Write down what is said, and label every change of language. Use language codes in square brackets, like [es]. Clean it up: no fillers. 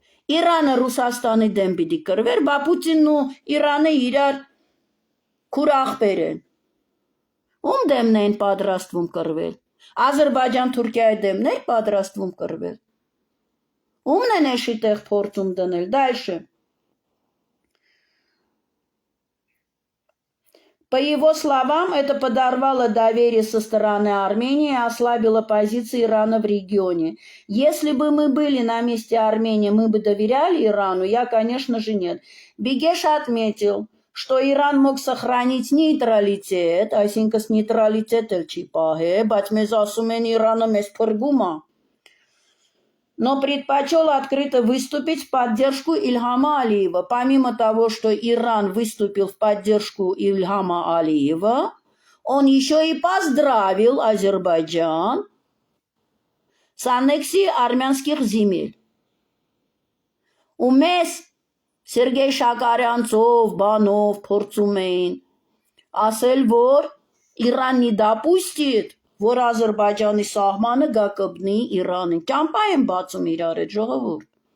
[hy] Իրանը Ռուսաստանի դեմ պիտի կրվեր, բա Պուտինն ու Իրանը իրար քուր ախպեր են, ում դեմն են պատրաստվում կրվել, Ադրբեջան Թուրքիայի դեմն է պատրաստվում կրվել, Ումն են էշի տեղ փորձում դնել, դальше. [ru] По его словам, это подорвало доверие со стороны Армении и ослабило позиции Ирана в регионе. Если бы мы были на месте Армении, мы бы доверяли Ирану? Я, конечно же, нет. Бегеш отметил, что Иран мог сохранить нейтралитет, [hy] այսինքն нейтралитет էլ չի պահե, բայց մեզ ասում են Իրանը մեզ փրկում է. [ru] Но предпочел открыто выступить в поддержку Ильхама Алиева. Помимо того, что Иран выступил в поддержку Ильхама Алиева, он еще и поздравил Азербайджан с аннексией армянских земель. [hy] У մեզ Սերգեյ Շակարյանցով, բանով փորձում էին ասել, որ Իրան [ru] не допустит, [hy] որ Ադրբեջանի սահմանը գա կբնի Իրանին։ Ճամպա են բացում իրար հետ, ժողովուրդ։